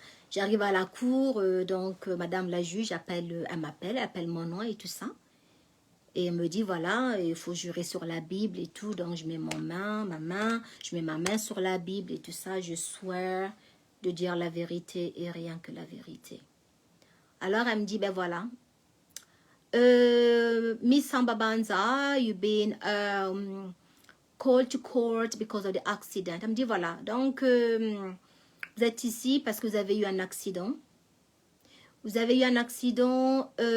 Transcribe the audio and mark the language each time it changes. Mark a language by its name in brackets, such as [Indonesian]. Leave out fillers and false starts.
[French] J'arrive à la cour, madame la juge elle appelle mon nom et tout ça. Et elle me dit, voilà, il faut jurer sur la Bible et tout. Donc, je mets je mets ma main sur la Bible et tout ça. Je swear de dire la vérité et rien que la vérité. Alors, elle me dit, ben voilà. [English] Miss Sambabanza, you've been called to court because of the accident. [French] Elle me dit, voilà. Donc, vous êtes ici parce que vous avez eu un accident. Vous avez eu un accident...